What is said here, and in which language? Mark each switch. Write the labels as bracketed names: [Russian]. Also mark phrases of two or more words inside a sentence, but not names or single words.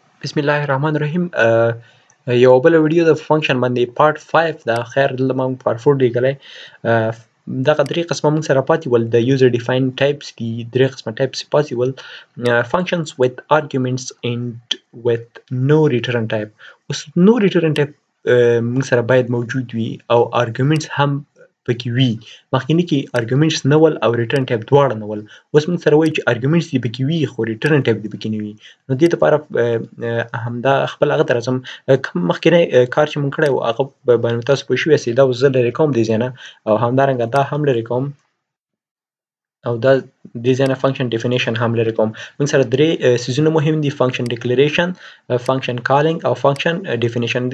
[Arabic] بسم الله الرحمن الرحیم. [Pashto] یو بله ویډیو د فنکشن باندې پارت 5 ده. خیر دلته ما پارت 4 لیکلی. دغه درې قسمه موږ سره پاتې ول. د [English] user defined types [Pashto] دي، درې قسمه ټایپس پاتې ول. [English] functions with arguments and with no return type. [Pashto] اوس [English] no return type [Pashto] موږ سره باید موجود وي او arguments هم پکې وي. مخکیني کې arguments نه ول او [English] return type [Pashto] دواړه نه ول. اوس موږ سره وایي چې arguments دې پکې وي خو [English] return type [Pashto] دې پکې نه وي. نو دې لپاره همدا خپل هغه ته راځم. کوم مخکینی کار چې موږ کړی و هغه باندې تاسو پوه شوي یاستئ. دا اوس زه لرې کوم دې ځای نه او همدارنګه دا هم لرې کوم او دا دې ځای نه [English] function definition [Pashto] هم لرې کوم. موږ سره درې څیزونه مهم دي: [English] function declaration, function calling [Pashto] او [English] function definition.